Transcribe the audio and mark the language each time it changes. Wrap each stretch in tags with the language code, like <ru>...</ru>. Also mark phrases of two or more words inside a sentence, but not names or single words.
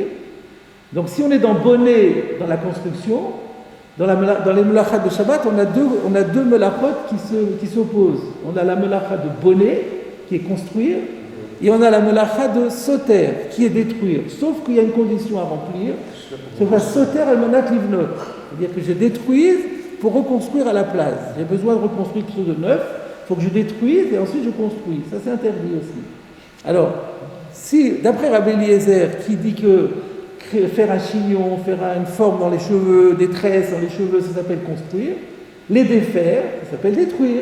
<fr>Donc si on est dans bonnet dans la construction, dans les melachot de Shabbat, on a deux melachot qui s'opposent. On a la melachat de bonnet, qui est construire, et on a la melachat de soter, qui est détruire. Sauf qu'il y a une condition à remplir, c'est la</fr> <he>סותר על מנת לבנות.</he> <fr>C'est-à-dire que je détruise pour reconstruire à la place. J'ai besoin de reconstruire quelque chose de neuf, il faut que je détruise et ensuite je construis. Ça c'est interdit aussi. Alors, si, d'après Rabbi Eliezer, qui dit que faire un chignon, faire une forme dans les cheveux, des tresses dans les cheveux, ça s'appelle construire, les défaire, ça s'appelle détruire.</fr>